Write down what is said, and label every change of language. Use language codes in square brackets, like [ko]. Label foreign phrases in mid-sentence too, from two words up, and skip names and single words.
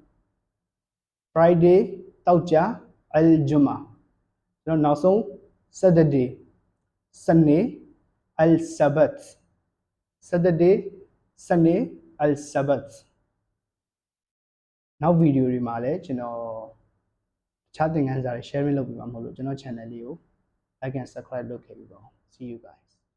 [my] တောက်ကြ al-juma ကျွန်တော်နောက်ဆုံး Saturday စနေ [ar] السبت السبت [my] နောက်ဗီဒီယိုတွေမှာလည်းကျွန်တော် တခြားသင်ခန်းစာတွေ sharing လုပ်ပေးမှာမဟုတ်လို့ကျွန်တော် channel လေးကို [en] like and subscribe [my] လုပ်ခဲ့ပြီးပါဦး [en] see you guys